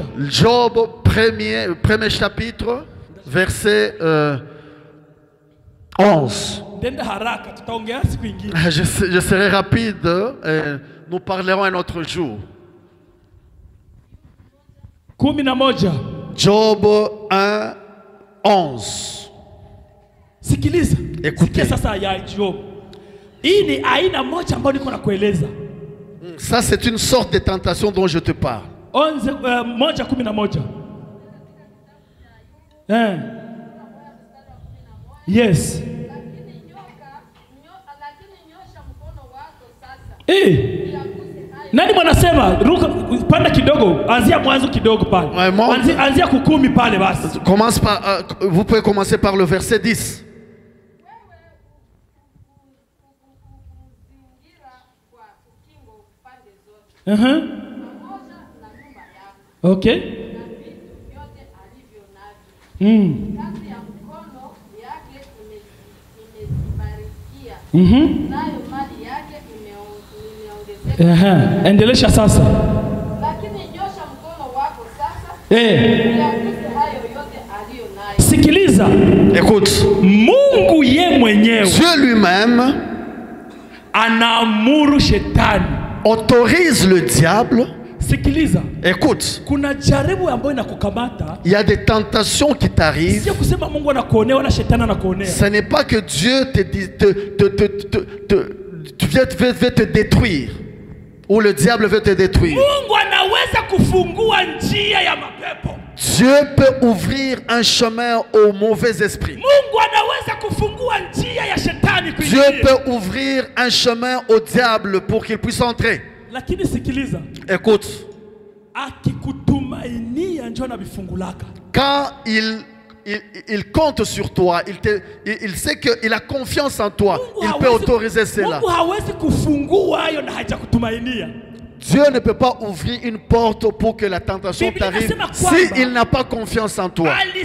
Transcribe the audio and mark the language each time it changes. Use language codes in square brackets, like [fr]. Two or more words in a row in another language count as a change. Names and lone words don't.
[fr] Job premier chapitre verset 11. Je serai rapide, nous parlerons un autre jour. 11. Job 1:11. [sw] Sikiliza. [fr] Écoutez. [sw] Sasa ya Job. Hii ni aina moja ambayo niko nakueleza. [fr] Ça c'est une sorte de tentation dont je te parle. 1:11. Yes. [sw] Nani mwanasema ruka panda kidogo, anzia mwanzo kidogo pale. Anzia kukumi pale basi. [fr] Commence par vous pouvez commencer par le verset 10. Okay. [sw] Endelesha sasa. Lakini nyosha mkono wako sasa. Hayo yote aliyo nayo. Sikiliza. [fr] Écoute. [sw] Mungu ye mwenyewe. [fr] Dieu lui-même [sw] anaamuru shetani, [fr] autorise le diable. [sw] Sikiliza. [fr] Écoute. [sw] Kuna jaribu ambayo inakukamata. [fr] Il y a des tentations qui t'arrivent. [sw] Sio kusema Mungu anakuonea wala shetani anakuonea. [fr] Ce n'est pas que Dieu veut te détruire. Ou le diable veut te détruire. [sw] Mungu anaweza kufungua njia ya mapepo. [fr] Dieu peut ouvrir un chemin aux mauvais esprits. [sw] Mungu anaweza kufungua njia ya shetani kuingia. [fr] Dieu peut ouvrir un chemin au diable pour qu'il puisse entrer. [sw] Lakini sikiliza. [fr] Écoute. [sw] Akikutumainia njoo na bifungulaka. [fr] Quand il compte sur toi, il sait qu'il a confiance en toi, il peut autoriser cela. Dieu ne peut pas ouvrir une porte pour que la tentation t'arrive s'il n'a pas confiance en toi.